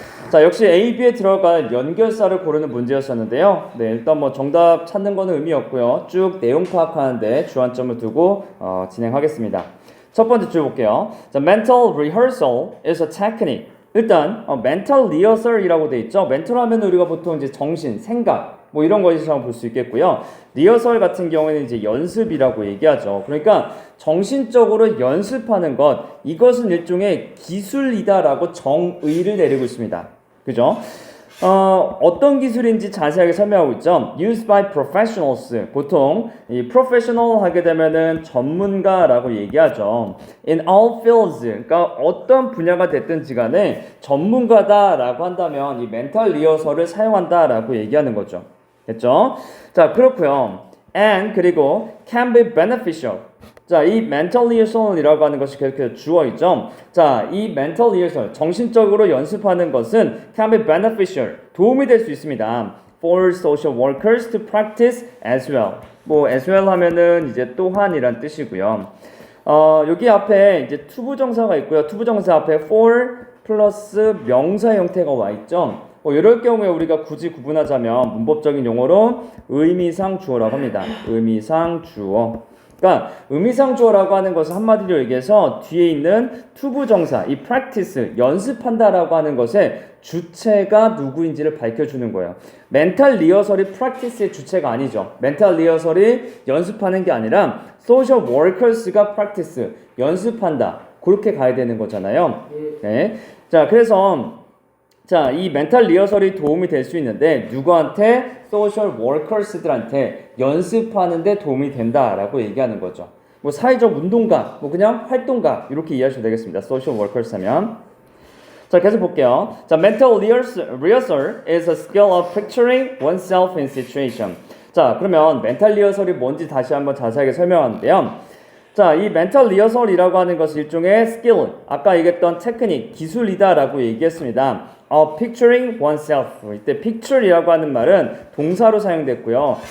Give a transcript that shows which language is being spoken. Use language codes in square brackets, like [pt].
[ko] 자, 역시 A, B에 들어갈 연결사를 고르는 문제였었는데요. 네, 일단 뭐 정답 찾는 거는 의미 없고요. 쭉 내용 파악하는데 주안점을 두고 진행하겠습니다. 첫 번째 줄 볼게요. [en] 자, mental rehearsal is a technique. [ko] 일단 mental rehearsal이라고 돼 있죠. mental 하면 우리가 보통 이제 정신, 생각 뭐 이런 것이라고 볼 수 있겠고요. 리허설 같은 경우에는 이제 연습이라고 얘기하죠. 그러니까 정신적으로 연습하는 것, 이것은 일종의 기술이다라고 정의를 내리고 있습니다. 그죠? 어떤 기술인지 자세하게 설명하고 있죠. [en] Used by professionals. [ko] 보통 이 professional 하게 되면은 전문가라고 얘기하죠. [en] In all fields. [ko] 그러니까 어떤 분야가 됐든지 간에 전문가다라고 한다면 이 멘탈 리허설을 사용한다라고 얘기하는 거죠. 됐죠? 자, 그렇고요. [en] And [ko] 그리고 [en] can be beneficial. [ko] 자, 이 mental rehearsal이라고 하는 것이 계속해서 주어있죠. 자, 이 mental rehearsal, 정신적으로 연습하는 것은 [en] can be beneficial, [ko] 도움이 될 수 있습니다. [en] For social workers to practice as well. [ko] 뭐 as well 하면은 이제 또한이란 뜻이고요. 여기 앞에 이제 투부정사가 있고요. 투부정사 앞에 for 플러스 명사 형태가 와 있죠. 이럴 경우에 우리가 굳이 구분하자면 문법적인 용어로 의미상 주어라고 합니다. 의미상 주어. 그러니까 의미상 주어라고 하는 것은 한마디로 얘기해서 뒤에 있는 투부정사, 이 practice, 연습한다라고 하는 것의 주체가 누구인지를 밝혀주는 거예요. 멘탈 리허설이 practice의 주체가 아니죠. 멘탈 리허설이 연습하는 게 아니라 social workers가 practice, 연습한다. 그렇게 가야 되는 거잖아요. 네. 자, 그래서 자, 이 멘탈 리허설이 도움이 될 수 있는데 누구한테? 소셜 워커스들한테 연습하는데 도움이 된다라고 얘기하는 거죠. 뭐 사회적 운동가, 뭐 그냥 활동가 이렇게 이해하셔도 되겠습니다. 소셜 워커스 하면. 자, 계속 볼게요. [en] 자, mental rehearsal is a skill of picturing oneself in situation. [ko] 자, 그러면 멘탈 리허설이 뭔지 다시 한번 자세하게 설명하는데요. 자, 이 멘탈 리허설이라고 하는 것은 일종의 스킬, 아까 얘기했던 테크닉, 기술이다라고 얘기했습니다. [en] picturing oneself. [ko] 이때 picture이라고 하는 말은 동사로 사용됐고요.